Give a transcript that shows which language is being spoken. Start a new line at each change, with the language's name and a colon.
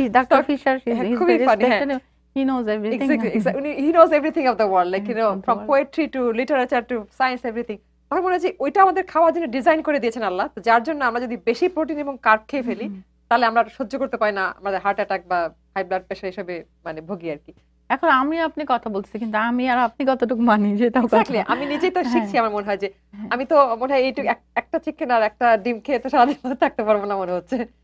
Bangla: Doctor fisher খুবই funny,
English: he knows everything. Exactly. He knows everything of the world, like from poetry to literature to science, everything.
Bangla: আমার মনে হয় ওইটা আমাদের খাওয়ার জন্য ডিজাইন করে দিয়েছেন আল্লাহ। তো যার জন্য আমরা যদি বেশি প্রোটিন এবং কার্ব খেয়ে ফেলি তাহলে আমরা সহ্য করতে পারি না, আমাদের হার্ট অ্যাটাক বা হাই ব্লাড প্রেশার এসবে মানে ভুগি আর কি। এখন আমি আপনি কথা বলছি, কিন্তু আমি আর আপনি কতটুকু মানি সেটাও
English: Exactly.
Bangla: আমি নিজেই তো শিখছি, আমার মনে হয় যে আমি তো মনে হয় এইটুকু একটা চিকেন আর একটা ডিম খেয়ে তো সারাদিন থাকতে পারবো না মনে হচ্ছে।